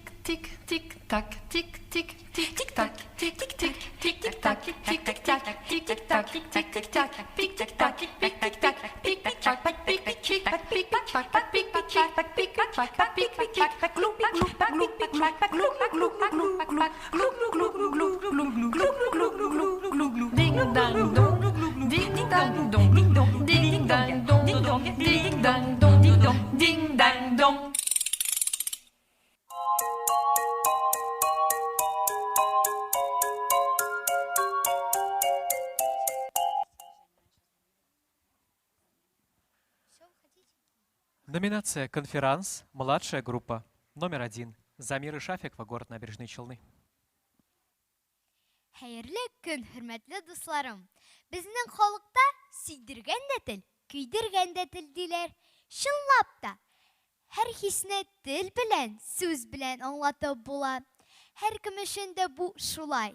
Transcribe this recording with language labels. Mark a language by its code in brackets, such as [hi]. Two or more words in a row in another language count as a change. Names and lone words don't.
[ru] tik tik tak tik tik tik tik tak tik tik tik tik tik tak tik tik tak tik tik tak tik tik tak tik tik tak tik tik tak tik tik tak tik tik tak tik tik tak tik tik tak tik tik tak tik tik tak gluk gluk gluk gluk gluk gluk gluk gluk gluk gluk gluk ding dang dong ding dang dong ding dong ding dang dong ding dong ding dang dong ding dong ding dang dong. Номинация «Конферанс. Младшая группа». Номер 1. Замир Ишафикова, город Набережные Челны. [tt] Хәерле көн, хөрмәтле дусларым. Безнең халыкта сөйдергән дә тел, көйдергән дә тел диләр. Чынлап та, һәр хисне тел белән, сүз белән аңлатып була. Һәркем өчен дә бу шулай.